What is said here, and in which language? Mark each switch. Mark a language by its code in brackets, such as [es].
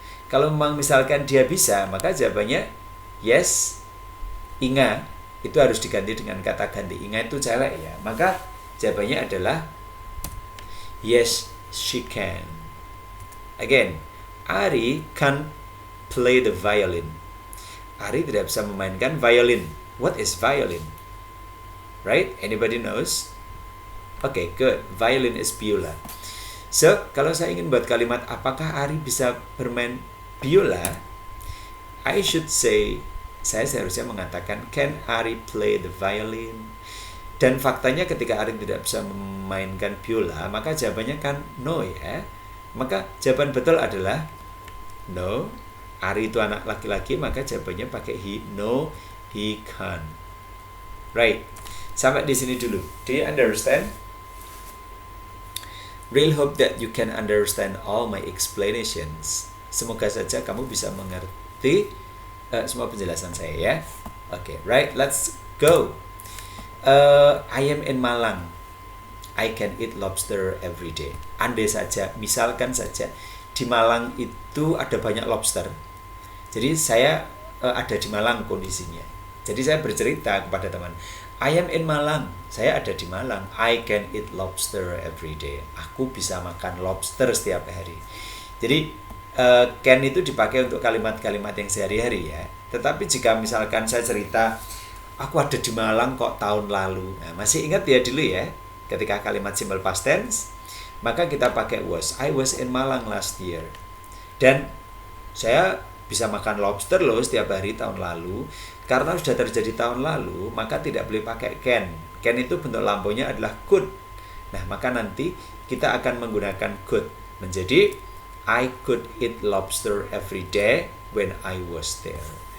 [id] Kalau memang misalkan dia bisa, maka jawabannya yes, Inga. Itu harus diganti dengan kata ganti. Inga itu cewek ya. Maka jawabannya adalah [en] yes, she can. Again, Ari can play the violin. [id] Ari tidak bisa memainkan violin. [en] What is violin? Right? Anybody knows? Okay, good. Violin is biola. [id] So, kalau saya ingin buat kalimat apakah Ari bisa bermain biola? [en] I should say, [id] saya seharusnya mengatakan [en] can Ari play the violin? [id] Dan faktanya ketika Ari tidak bisa memainkan biola, maka jawabannya kan no ya. Maka jawaban betul adalah no. Ari itu anak laki-laki, maka jawabannya pakai he. [en] No, he can't. Right. [id] Sampai di sini dulu. [en] Do you understand? Really hope that you can understand all my explanations. [id] Semoga saja kamu bisa mengerti semua penjelasan saya ya. [en] Okay, right. Let's go. I am in Malang. I can eat lobster every day. [id] Andai saja, misalkan saja di Malang itu ada banyak lobster. Jadi saya ada di Malang kondisinya. Jadi saya bercerita kepada teman, [en] I am in Malang. [id] Saya ada di Malang. [en] I can eat lobster every day. [id] Aku bisa makan lobster setiap hari. Jadi can itu dipakai untuk kalimat-kalimat yang sehari-hari ya. Tetapi jika misalkan saya cerita, aku ada di Malang kok tahun lalu. Nah, masih ingat ya dulu ya, ketika kalimat simple past tense, maka kita pakai was. [en] I was in Malang last year. [id] Dan saya bisa makan lobster loh setiap hari tahun lalu. Karena sudah terjadi tahun lalu, maka tidak boleh pakai can. Can itu bentuk lampunya adalah could. Nah, maka nanti kita akan menggunakan could. [en] Menjadi I could eat lobster every day when I was there.